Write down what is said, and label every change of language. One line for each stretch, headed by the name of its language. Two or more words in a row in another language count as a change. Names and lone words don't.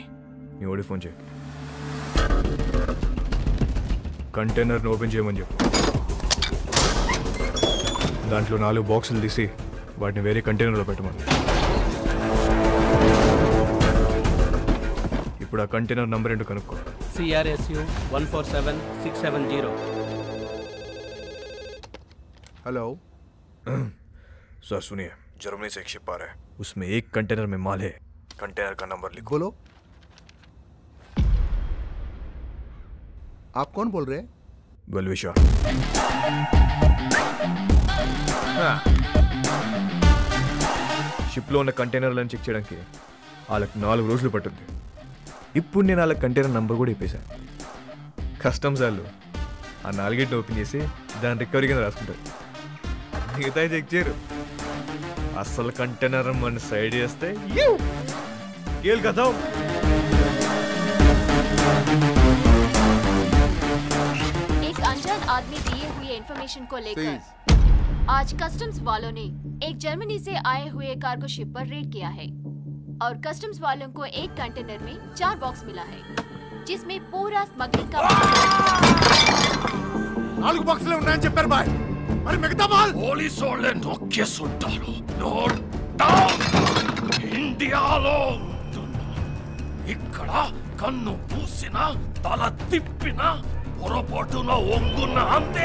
Telugu: నీ ఓడి ఫోన్ చేయి, కంటైనర్ని ఓపెన్ చేయమని చెప్పు. దాంట్లో 4 బాక్సులు తీసి వాటిని వేరే కంటైనర్లో పెట్టమని. ఇప్పుడు ఆ
English: container number
Telugu: ఏంటో కనుక్కో. CRSU 147670.
Hindi: हेलो सर सुनिए, जर्मनी से एक शिप आ रहा है, उसमें एक कंटेनर में माल है, कंटेनर का नंबर लिखो. बोलो, आप कौन बोल रहे हैं? बलविशा.
Telugu: షిప్లో ఉన్న కంటైనర్లను చెక్ చేయడానికి వాళ్ళకి 4 రోజులు పట్టుద్ది. ఇప్పుడు నేను వాళ్ళ
English: container number
Telugu: కూడా ఇప్పేశాను. కస్టమ్స్ వాళ్ళు ఆ 4 ఓపెన్ చేసి దాని రికవరీ కింద రాసుకుంటారు, మిగతా చెక్ చేయరు. అసలు కంటైనర్ మన సైడ్ చేస్తే కేల్ కదా.
Hindi: एक अनजान आदमी दिए हुए इंफॉर्मेशन को लेकर आज कस्टम्स वालों ने एक जर्मनी से आए हुए
English: cargo ship
Hindi: पर रेड किया है और कस्टम्स वालों को एक कंटेनर में 4 बॉक्स मिला है जिसमें पूरा स्मगलिंग का
Telugu: 4 బాక్సులే ఉన్నాయని చెప్పారు బాయ్, మరి మిగతా మాల్ పోలీసు వాళ్ళే నొక్కేసుంటారు.
English: note down.
Telugu: ఇండియాలో ఇక్కడ కన్ను పూసినా తల తిప్పినా పొరపాటున ఒంగున్న అంతే.